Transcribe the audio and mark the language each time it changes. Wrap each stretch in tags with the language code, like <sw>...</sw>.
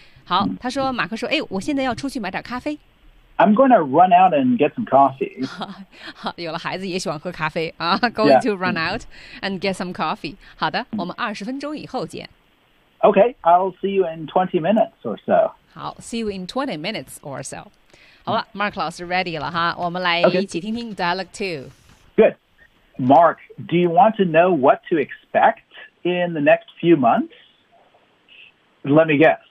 <zh>好，他说，马克说，哎，我现在要出去买点咖啡。</zh> <en>I'm going to run out and get some coffee.</en> <zh>有了孩子也喜欢喝咖啡啊。</zh> <en>Going to run out and get some coffee.</en> <zh>好的，我们二十分钟以后见。</zh> <en>Okay, I'll see you in 20 minutes or so.</en> <zh>好 ，</zh> <en>see you in 20 minutes or so.</en> <zh>好了 ，Mark 老师 ready 了哈，我们来一起听听 Dialogue Two。</zh> <en>Good, Mark. Do you want to know what to expect in the next few months? Let me guess.</en>